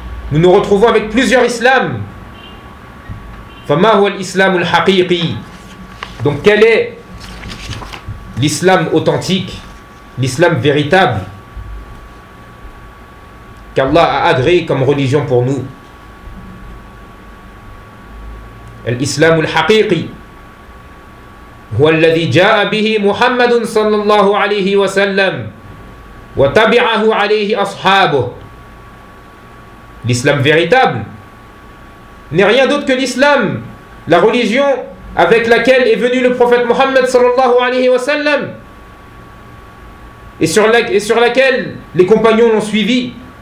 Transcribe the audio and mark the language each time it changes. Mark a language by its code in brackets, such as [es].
[fr] Nous nous retrouvons avec plusieurs islams. [ar] فَمَا هُوَ الْإِسْلَامُ الْحَقِيقِي. [fr] Donc quel est l'islam authentique, l'islam véritable qu'Allah a agréé comme religion pour nous? [ar] الإسلام الحقيقي هو الذي جاء به محمد صلى الله عليه وسلم وتبعه عليه أصحابه. [fr] L'islam véritable n'est rien d'autre que l'islam, la religion avec laquelle est venu le prophète Mohammed صلى الله عليه وسلم et sur laquelle les compagnons l'ont suivi.